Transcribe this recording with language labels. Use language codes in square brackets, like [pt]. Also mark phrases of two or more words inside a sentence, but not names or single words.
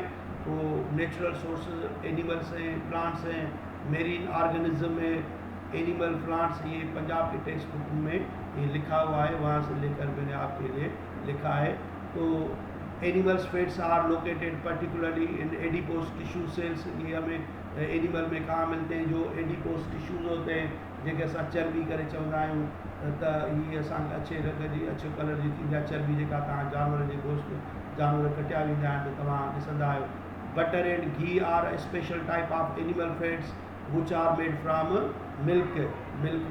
[hi] तो [en] natural sources animals [hi] हैं, [en] plants hain, marine organism [hi] है, [en] animal plants. [hi] ये पंजाब के [en] text book [hi] में ये लिखा हुआ है, वहाँ से लेकर मैंने आपके लिए लिखा है। [en] तो animals fats are located particularly in adipose tissue cells. [hi] ये हमें एनिमल में कहाँ मिलते हैं? जो [en] adipose tissues [hi] होते हैं, [sd] जेके असां चर्बी करे चवंदा आहियूं, त ये असांखे अच्छे रंग जी अच्छे कलर जी थींदी आहे चर्बी, जेका तव्हां जानवर जे गोश्त जानवर कटिया वेंदा आहिनि त तव्हां ॾिसंदा आहियो। [en] butter and ghee are special type of animal fats which are made from milk milk